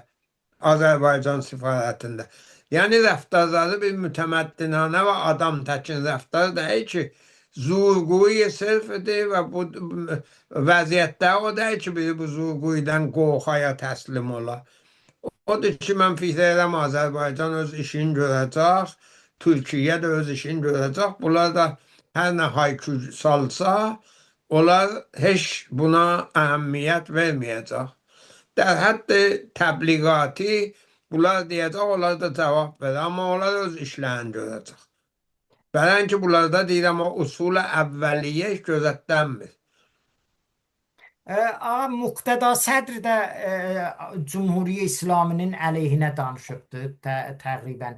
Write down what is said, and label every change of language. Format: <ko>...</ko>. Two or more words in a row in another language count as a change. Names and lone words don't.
<az>Azərbaycan sifarətində. Yəni rəftarları bir mütəməddinanə və adam təkin rəftar deyil ki, zurquyu sırfıdır və bu vəziyyətdə o deyil ki, biri bu zurquydan qorxaya təslim ola. Odur ki, mən fikir edirəm Azərbaycan öz işini görəcək, Türkiyə də öz işini görəcək. Bunlar da hər nə haykü salsa, onlar heç buna əhəmiyyət verməyəcək.</az> <fa>در حد تبلیغاتی</fa> <az>bunlar deyəcək, onlar da cavab verir. Amma onlar öz işlərini görəcək. Belən ki, bunlarda deyirəm, o usul-i əvvəliyyə gözətlənmir. Muqtada sədr də Cumhuriyyə İslaminin əleyhinə danışıbdır təqribən.</az>